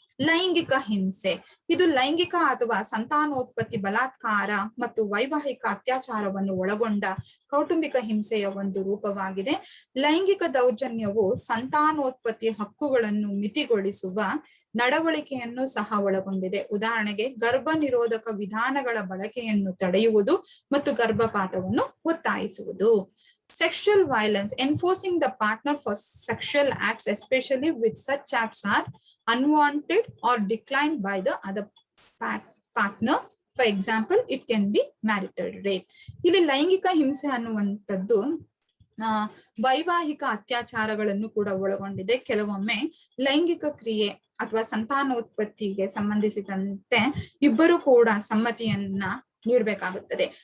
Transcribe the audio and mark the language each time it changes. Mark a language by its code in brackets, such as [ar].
[kn] ಲೈಂಗಿಕ ಹಿಂಸೆ ಇದು ಲೈಂಗಿಕ ಅಥವಾ ಸಂತಾನೋತ್ಪತ್ತಿ, ಬಲಾತ್ಕಾರ ಮತ್ತು ವೈವಾಹಿಕ ಅತ್ಯಾಚಾರವನ್ನು ಒಳಗೊಂಡ ಕೌಟುಂಬಿಕ ಹಿಂಸೆಯ ಒಂದು ರೂಪವಾಗಿದೆ. ಲೈಂಗಿಕ ದೌರ್ಜನ್ಯವು ಸಂತಾನೋತ್ಪತ್ತಿ ಹಕ್ಕುಗಳನ್ನು ಮಿತಿಗೊಳಿಸುವ ನಡವಳಿಕೆಯನ್ನು ಸಹ ಒಳಗೊಂಡಿದೆ. ಉದಾಹರಣೆಗೆ ಗರ್ಭ ನಿರೋಧಕ ವಿಧಾನಗಳ ಬಳಕೆಯನ್ನು ತಡೆಯುವುದು ಮತ್ತು ಗರ್ಭಪಾತವನ್ನು ಒತ್ತಾಯಿಸುವುದು. [en] Sexual violence, enforcing the partner for sexual acts, especially with such acts are unwanted or declined by the other partner. For example, it can be marital rape. [kn] ಇಲ್ಲಿ ಲೈಂಗಿಕ ಹಿಂಸೆ ಅನ್ನುವಂಥದ್ದು ವೈವಾಹಿಕ ಅತ್ಯಾಚಾರಗಳನ್ನು ಕೂಡ ಒಳಗೊಂಡಿದೆ. ಕೆಲವೊಮ್ಮೆ ಲೈಂಗಿಕ ಕ್ರಿಯೆ ಅಥವಾ ಸಂತಾನೋತ್ಪತ್ತಿಗೆ ಸಂಬಂಧಿಸಿದಂತೆ ಇಬ್ಬರು ಕೂಡ ಸಮ್ಮತಿಯನ್ನ ನೀಡಬೇಕಾಗುತ್ತದೆ.